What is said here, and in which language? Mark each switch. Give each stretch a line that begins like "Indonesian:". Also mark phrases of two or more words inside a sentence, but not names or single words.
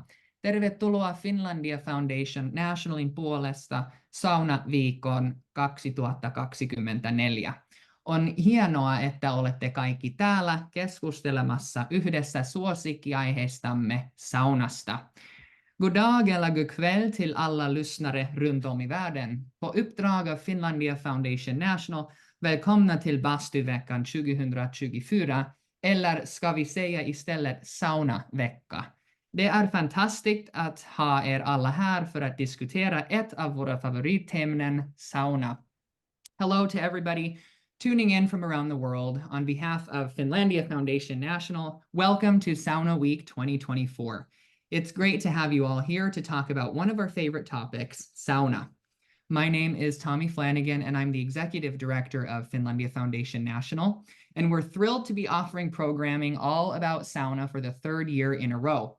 Finnish: Tervetuloa Finlandia Foundation Nationalin puolesta Sauna-viikon 2024. On hienoa, että olette kaikki täällä keskustelemassa yhdessä suosikkiaiheistamme saunasta.
Swedish: God dag eller god kväll till alla lyssnare runt om i världen. På uppdrag av Finlandia Foundation National, välkomna till Bastuveckan 2024, eller ska vi säga istället saunavecka. Det är fantastiskt att ha er alla här för att diskutera ett av våra favoritämnen, sauna.
English: Hello to everybody tuning in from around the world. On behalf of Finlandia Foundation National, welcome to Sauna Week 2024. It's great to have you all here to talk about one of our favorite topics, sauna. My name is Tommy Flanagan, and I'm the Executive Director of Finlandia Foundation National, and we're thrilled to be offering programming all about sauna for the third year in a row.